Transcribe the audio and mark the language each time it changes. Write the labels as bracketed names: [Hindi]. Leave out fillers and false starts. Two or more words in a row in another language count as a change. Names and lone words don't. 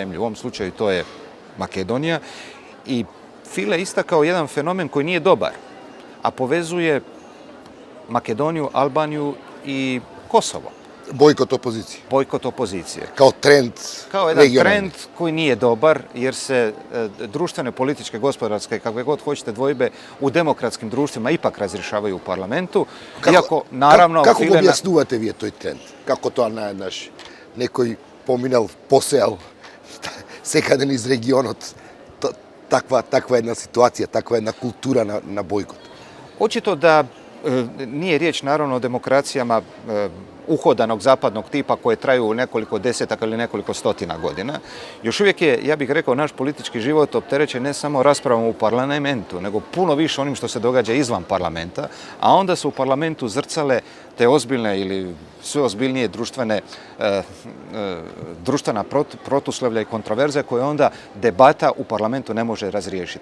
[Croatian] U ovom slučaju to je Makedonija i File istakao jedan fenomen koji nije dobar, a povezuje Makedoniju, Albaniju i Kosovo. Bojkot opozicije. Bojkot opozicije. Kao trend Kao jedan trend koji nije dobar, jer se društvene, političke, gospodarske, kakve god hoćete dvojbe u demokratskim društvima ipak razrješavaju u parlamentu. [Macedonian] Kako го објаснувате вие тој тренд? Како тоа наеднаш некој поминал, посеал секаде из регионот таква една ситуација, таква една култура на бојкот? [Croatian] Očito da nije riječ naravno o demokracijama uhodanog zapadnog tipa koje traju nekoliko desetaka ili nekoliko stotina godina. Još uvijek je, ja bih rekao, naš politički život opterećen ne samo raspravom u parlamentu, nego puno više onim što se događa izvan parlamenta, a onda su u parlamentu zrcale te ozbiljne ili sve ozbiljnije društvena protuslovlja i kontroverze koje onda debata u parlamentu ne može razriješiti.